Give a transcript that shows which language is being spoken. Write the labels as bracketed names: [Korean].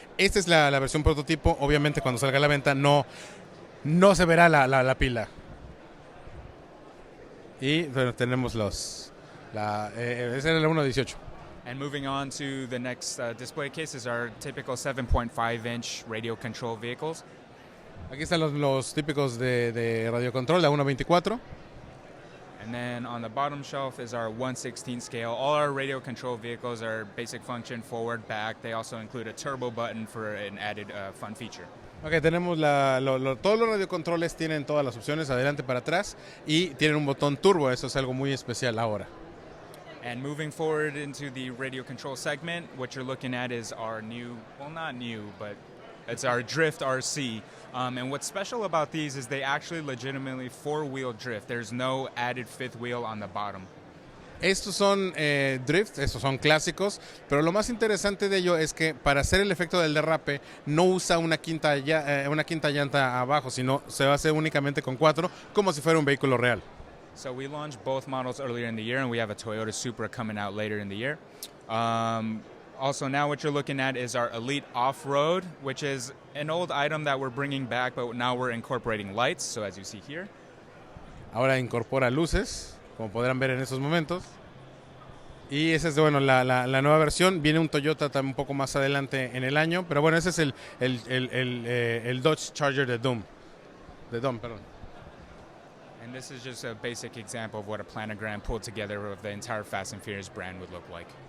[Spanish] Esta es la versión prototipo. Obviamente cuando salga a la venta no se verá la pila. Y bueno, tenemos ese era el 1.18. [English] And moving on to the next display case is our typical 7.5-inch radio control vehicles. [Spanish] Aquí están los típicos de radiocontrol, la 1.24. [English] And then on the bottom shelf is our 116 scale. All our radio control vehicles are basic function, forward, back. They also include a turbo button for an added fun feature. [Spanish] Ok, tenemos todos los radiocontroles tienen todas las opciones, adelante para atrás, y tienen un botón turbo, eso es algo muy especial ahora. [English] And moving forward into the radio control segment, what you're looking at is our new, well, not new, but it's our Drift RC. And what's special about these is they actually legitimately four-wheel drift. There's no added fifth wheel on the bottom. [Spanish] Estos son drifts, estos son clásicos, pero lo más interesante de ello es que para hacer el efecto del derrape no usa una quinta llanta abajo, sino se va a hacer únicamente con 4, como si fuera un vehículo real. [English] So we launched both models earlier in the year, and we have a Toyota Supra coming out later in the year. Also, now what you're looking at is our Elite Off-Road, which is an old item that we're bringing back, but now we're incorporating lights, so as you see here. [Spanish] Ahora incorpora luces, como podrán ver en estos momentos. Y esa es la nueva versión. Viene un Toyota un poco más adelante en el año, pero bueno, ese es el Dodge Charger de Dom, perdón. [English] And this is just a basic example of what a planogram pulled together of the entire Fast and Furious brand would look like.